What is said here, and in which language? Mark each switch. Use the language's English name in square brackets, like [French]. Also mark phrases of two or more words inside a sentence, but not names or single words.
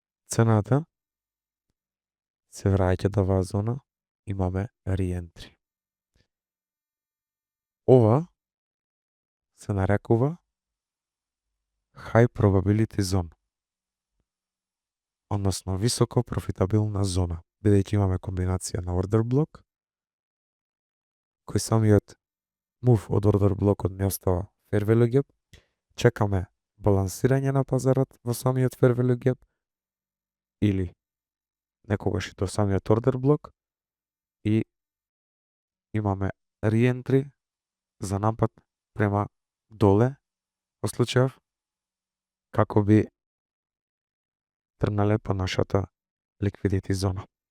[Macedonian] цената се враќа до оваа зона, имаме re-entry. Ова се нарекува [English] high probability zone, [Macedonian] односно високо профитабилна зона, бидејќи имаме комбинација на [English] order block, [Macedonian] кој самиот move од order блокот не остава [English] fair value gap, [Macedonian] чекаме балансирање на пазарот во самиот [English] fair value gap [Macedonian] или некогаш и до самиот order блок и имаме re-entry за напад према доле во случајов како би тргнале по нашата liquidity зона.